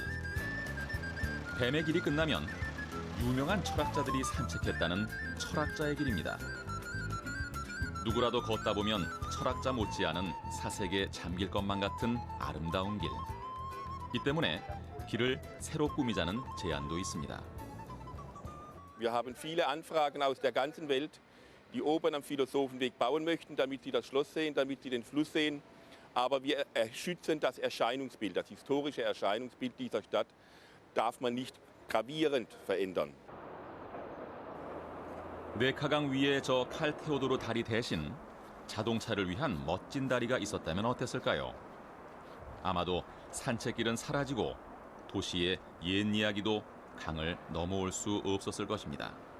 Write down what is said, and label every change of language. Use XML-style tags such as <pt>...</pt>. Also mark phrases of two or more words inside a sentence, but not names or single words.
<ko>뱀의 길이 끝나면 유명한 철학자들이 산책했다는 철학자의 길입니다. 누구라도 걷다 보면 철학자 못지않은 사색에 잠길 것만 같은 아름다운 길. 이 때문에 길을 새로 꾸미자는 제안도 있습니다.</ko> <de>Wir haben viele Anfragen aus der ganzen Welt, die oben am Philosophenweg bauen möchten, damit sie das Schloss sehen, damit sie den Fluss sehen. Aber wir schützen das Erscheinungsbild, das historische Erscheinungsbild dieser Stadt darf man nicht gravierend verändern.</de> <ko>뇌카강 위에 저 칼 테오도르 다리 대신 자동차를 위한 멋진 다리가 있었다면 어땠을까요? 아마도 산책길은 사라지고 도시의 옛 이야기도 강을 넘어올 수 없었을 것입니다.</ko>